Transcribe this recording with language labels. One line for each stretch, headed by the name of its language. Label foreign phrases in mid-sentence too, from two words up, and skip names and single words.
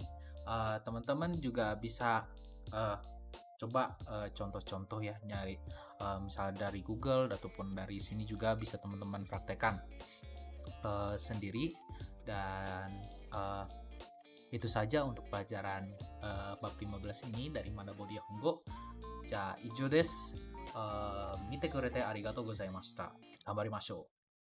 Indonesian: Teman-teman juga bisa coba contoh-contoh ya, nyari misalnya dari Google ataupun dari sini juga bisa teman-teman praktekkan sendiri. Dan itu saja untuk pelajaran bab 15 ini dari Manabo Nihongo.
Japanese: じゃ、以上です. 見てくれてありがとうございました。頑張りましょう.